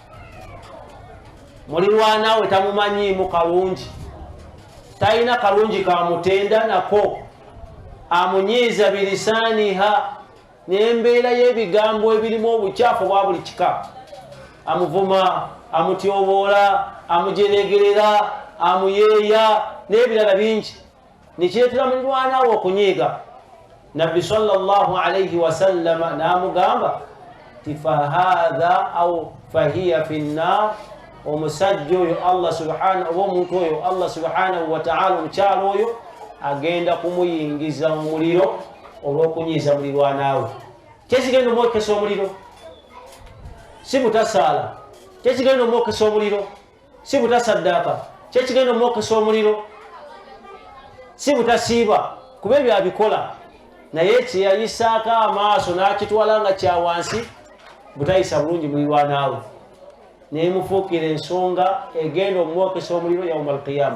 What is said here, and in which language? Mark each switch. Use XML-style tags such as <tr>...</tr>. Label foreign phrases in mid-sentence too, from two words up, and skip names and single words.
<lg>mulirwana we tamumanyiimu kalungi, talina kalungi kamutenda nako, amunyiiza bilisaniha n'embeera y'ebigambo ebirimu obukyafu bwa buli kika, amuvuma, amutyoboola, amujeregerera, amuyeeya n'ebirala bingi, nekireetera mulirwanawo okunyiiga. Nabbi</lg> <ar>صلى الله عليه وسلم</ar> <lg>n'amugamba ti</lg> <ar>فهذا أو فهي في النار,</ar> <lg>omusajja oyo Allah subhanahu oba omuntu oyo Allah</lg> <ar>سبحانه وتعالى</ar> <lg>omukyalo oyo agenda kumuyingiza mu muliro olw'okunyiiza mulirwanaawe. Kyekigenda omwokesa omuliro si butasaala, kyekigenda omwokesa omuliro si butasaddaaka, kyekigenda omwokesa omuliro si butasiiba, kuba ebyo abikola naye kyeyayisaako amaaso n'akitwala nga kya wansi butayisa bulungi mulirwanaawe, nemufuukira ensonga egenda omwokesa omuliro</lg> <ar>يوم القيامة.</ar>